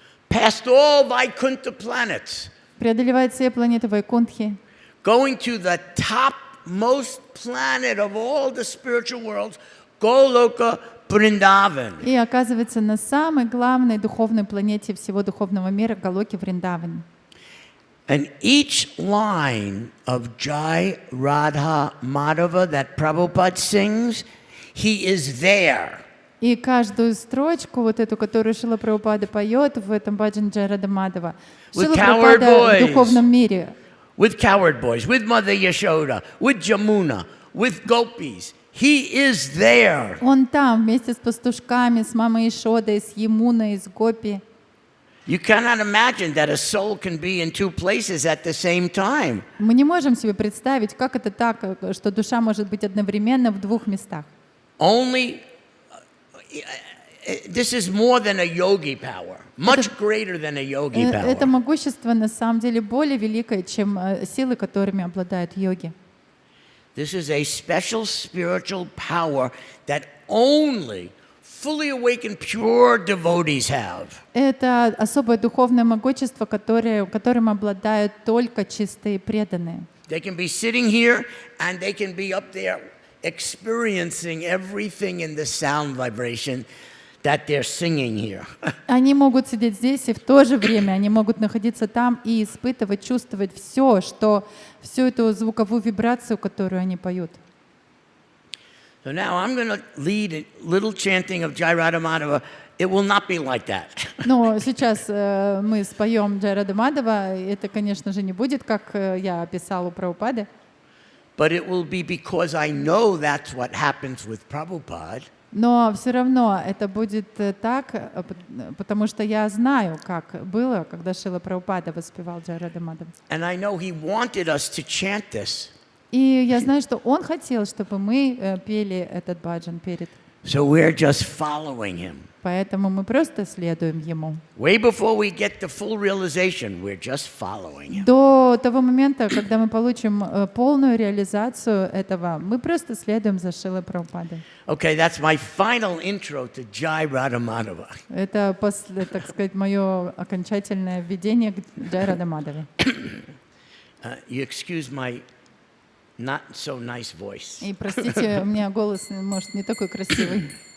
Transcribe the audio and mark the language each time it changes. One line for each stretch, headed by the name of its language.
English: Past all Vaikuntha planets.
Russian: преодолевает все планеты Вайкунтхи,
English: Going to the topmost planet of all the spiritual worlds, Goloka Vrindavan.
Russian: и оказывается на самой главной духовной планете всего духовного мира Галоке Вриндаване.
English: And each line of Jai Radha Madhava that Prabhupada sings, he is there.
Russian: И каждую строчку, вот эту, которую Шрила Прабхупада поет в этом баджан Джай Рада Мадхава,
English: With coward
Russian: Прабхупада
English: boys.
Russian: в духовном мире,
English: With coward boys, with Mother Yashoda, with Jamuna, with gopis. He is there.
Russian: он там вместе с пастушками, с мамой Ишодой, с Ямуной, с Гопи.
English: You cannot imagine that a soul can be in two places at the same time.
Russian: Мы не можем себе представить, как это так, что душа может быть одновременно в двух местах.
English: Only this is more than a yogi power, much greater than a yogi
Russian: Это
English: power.
Russian: могущество на самом деле более великое, чем силы, которыми обладают йоги.
English: This is a special spiritual power that only fully awakened pure devotees have.
Russian: Это особое духовное могущество, которым обладают только чистые преданные.
English: They can be sitting here and they can be up there experiencing everything in the sound vibration that they're singing here.
Russian: Они могут сидеть здесь, и в то же время они могут находиться там и испытывать, чувствовать всю эту звуковую вибрацию, которую они поют.
English: So now I'm going to lead a little chanting of Jai Radha Madhava. It will not be like that.
Russian: Но сейчас мы споем Джай Рада Мадхава. Это, конечно же, не будет, как я описал у Прабхупады.
English: but it will be because I know that's what happens with Prabhupada.
Russian: Но все равно это будет так, потому что я знаю, как было, когда Шрила Прабхупада воспевал Джай Рада Мадхава.
English: And I know he wanted us to chant this.
Russian: И я знаю, что он хотел, чтобы мы пели этот баджан перед.
English: So we're just following him.
Russian: Поэтому мы просто следуем ему.
English: Way before we get the full realization, we're just following him.
Russian: До того момента, когда мы получим полную реализацию этого, мы просто следуем за Шрилой Прабхупадой.
English: Okay, that's my final intro to Jai Radha Madhava.
Russian: Это, так сказать, мое окончательное введение к Джай Рада Мадхаве.
English: You excuse my not so nice voice.
Russian: И простите, у меня голос, может, не такой красивый.